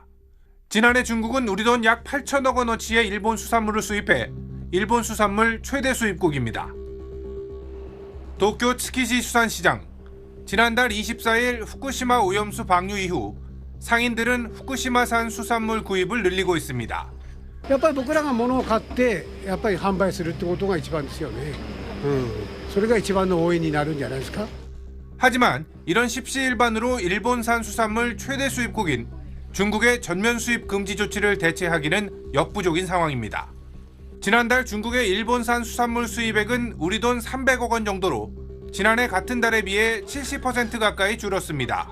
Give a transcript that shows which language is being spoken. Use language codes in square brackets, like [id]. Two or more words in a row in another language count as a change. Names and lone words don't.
[ko] 지난해 중국은 우리 돈 약 8천억 원어치의 일본 수산물을 수입해 일본 수산물 최대 수입국입니다. 도쿄 츠키시 수산시장. 지난달 24일 후쿠시마 오염수 방류 이후 상인들은 후쿠시마산 수산물 구입을 늘리고 있습니다. [ja] やっぱり僕らが物を買ってやっぱり販売するってことが一番ですよね。それが一番の応援になるんじゃないですか。 [ko] 하지만 이런 십시일반으로 일본산 수산물 최대 수입국인 중국의 전면 수입 금지 조치를 대체하기는 역부족인 상황입니다. 지난달 중국의 일본산 수산물 수입액은 우리 돈 300억 원 정도로 지난해 같은 달에 비해 70% 가까이 줄었습니다.